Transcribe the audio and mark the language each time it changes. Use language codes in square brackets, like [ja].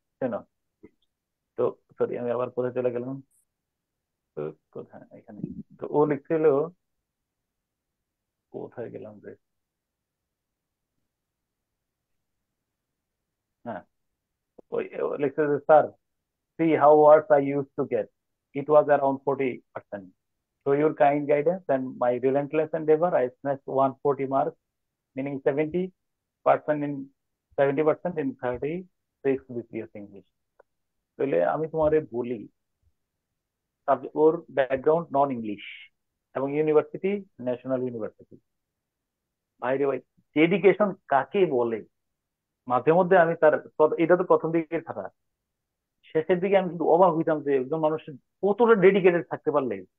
[bn] শোনো, তো সরি আমি আবার কোথায় চলে গেলাম। তো কোথায়, এখানে। তো ও লিখছিল, কোথায় গেলাম যে, হ্যাঁ, ওই ও লিখছে যে, sir, [en] see how words I used to get. It was around 40%. So your kind guidance and my relentless endeavor, I snatched 140 marks, meaning 70% in 70% in 36 BCS English. [bn] তাহলে আমি তোমারে বলি, ওর ব্যাকগ্রাউন্ড নন ইংলিশ, এবং ইউনিভার্সিটি ন্যাশনাল ইউনিভার্সিটি। ভাইরে ভাই, dedication কাকে বলে! মাঝে মধ্যে আমি তার এটা তো প্রথম দিকের কথা, শেষের দিকে আমি কিন্তু অবাক হইতাম যে একজন মানুষের কতটা ডেডিকেটেড থাকতে পারলে।